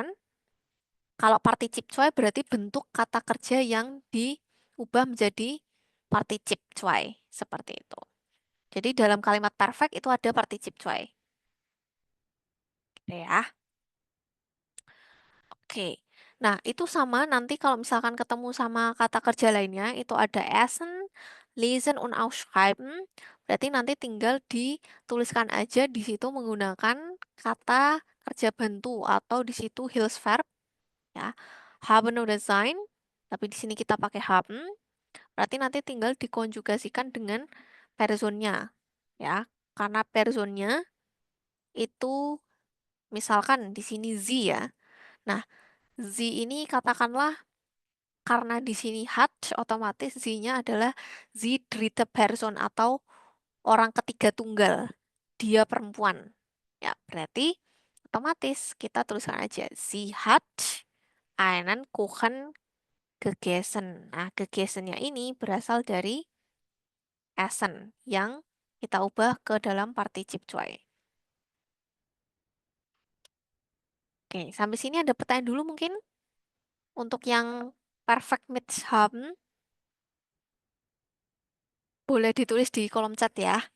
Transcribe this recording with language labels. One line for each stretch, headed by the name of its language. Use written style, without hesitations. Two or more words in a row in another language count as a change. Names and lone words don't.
Indonesian: Kalau
German: participe cuai
Indonesian: berarti bentuk kata kerja yang diubah menjadi
German: participe cuai,
Indonesian: seperti itu. Jadi dalam kalimat perfect itu ada
German: participe cuai.
Indonesian: Gitu ya. Oke. Nah, itu sama nanti kalau misalkan ketemu sama kata kerja lainnya, itu ada
German: essen, lesen, und ausschreiben.
Indonesian: Berarti nanti tinggal dituliskan aja di situ menggunakan kata kerja bantu atau di situ Hilfsverb ya.
German: Haben oder sein,
Indonesian: tapi di sini kita pakai haben. Berarti nanti tinggal dikonjugasikan dengan personnya ya. Karena personnya itu misalkan di sini sie ya. Nah, sie ini katakanlah karena di sini hat, otomatis sie-nya adalah
German: sie dritte Person
Indonesian: atau orang ketiga tunggal. Dia perempuan. Ya, berarti otomatis kita tuliskan aja
German: sie hat einen Kuchen gegessen.
Indonesian: Nah, gegessennya ini berasal dari essen yang kita ubah ke dalam
German: participe cuai.
Indonesian: Oke, sampai sini ada pertanyaan dulu mungkin? Untuk yang
German: perfect match haben,
Indonesian: boleh ditulis di kolom chat ya.